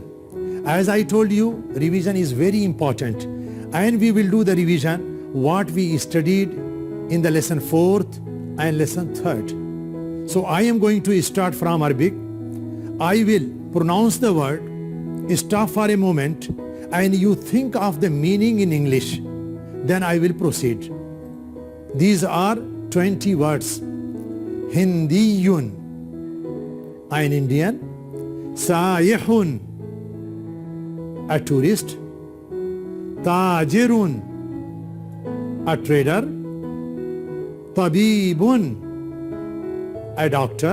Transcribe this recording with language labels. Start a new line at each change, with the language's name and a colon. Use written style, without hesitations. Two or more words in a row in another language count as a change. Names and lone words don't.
English: As I told you, revision is very important, and we will do the revision what we studied in the lesson 4th and lesson 3rd. So I am going to start from Arabic. I will pronounce the word, stop for a moment, and you think of the meaning in English. Then I will proceed. These are 20 words. Hindiyun, an Indian. Sayihun, a tourist. Tajirun, a trader. Tabibun, a doctor.